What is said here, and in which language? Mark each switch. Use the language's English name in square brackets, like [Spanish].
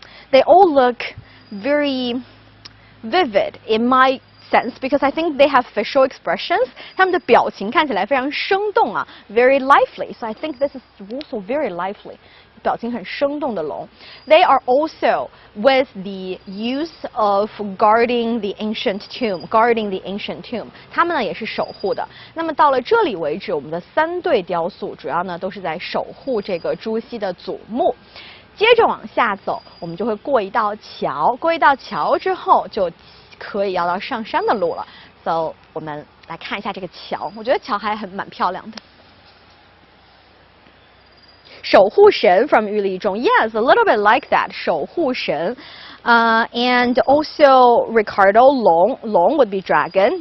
[English] They all look very vivid in my sense because I think they have facial expressions. [Chinese] 他们的表情看起来非常生动啊 [English] very lively. So I think this is also very lively. You [Chinese] 表情很生动的龙。 [English] They are also with the use of guarding the ancient tomb, guarding the ancient tomb. [Chinese] 他们呢也是守护的。那么到了这里为止，我们的3对雕塑主要呢都是在守护这个朱熹的祖墓。接着往下走，我们就会过一道桥，过一道桥之后就可以要到上山的路了。 So 我们来看一下这个桥，我觉得桥还蛮漂亮的。 [English] 守护神 from 喻例中 yes, a little bit like that. 守护神 and also Ricardo, 龙 would be dragon.